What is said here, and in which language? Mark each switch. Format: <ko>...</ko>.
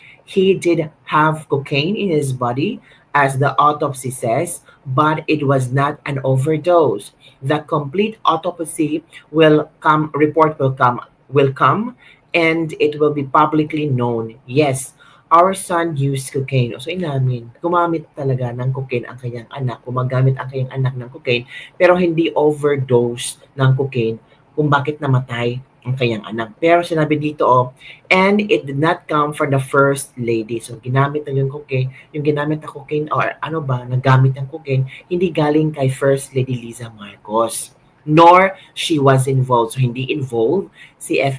<en>He did have cocaine in his body, as the autopsy says, but it was not an overdose. The complete autopsy report will come, and it will be publicly known. Yes, our son used cocaine.</en> <tl>So inamin, gumamit talaga ng cocaine ang kanyang anak, gumagamit ang kanyang anak ng cocaine, pero hindi overdose ng cocaine kung bakit namatay ang kanyang anak. Pero sinabi dito,</tl> <en>and it did not come from the first lady.</en> <tl>So, ginamit na yung cocaine, yung ginamit na cocaine, or ano ba, nagamit ng cocaine, hindi galing kay First Lady Liza Marcos.</tl> <en>Nor she was involved.</en> <tl>So, hindi involved si F.</tl>